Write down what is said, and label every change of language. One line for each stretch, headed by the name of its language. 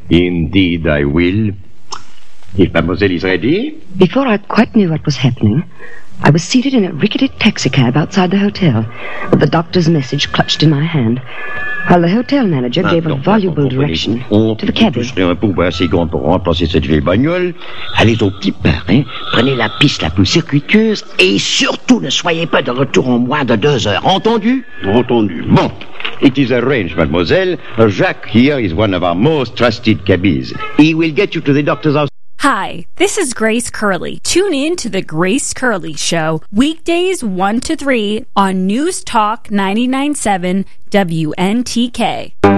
English: Indeed, I will. If mademoiselle is ready. Before I quite knew what was happening, I was seated in a rickety taxicab outside the hotel, with the doctor's message clutched in my hand, while the hotel manager gave a voluble direction to the cabbie.
French: Je serai un pourboire assez grand pour remplacer cette vieille bagnole. Allez au petit pain, hein? Prenez la piste la plus circuiteuse et surtout ne soyez pas de retour en moins de 2 heures. Entendu? Entendu.
English: Bon. It is arranged, mademoiselle. Jacques here is one of our most trusted cabbies. He will get you to the doctor's house. Hi, this is Grace Curley. Tune in to The Grace Curley Show, weekdays 1 to 3 on News Talk 99.7 WNTK.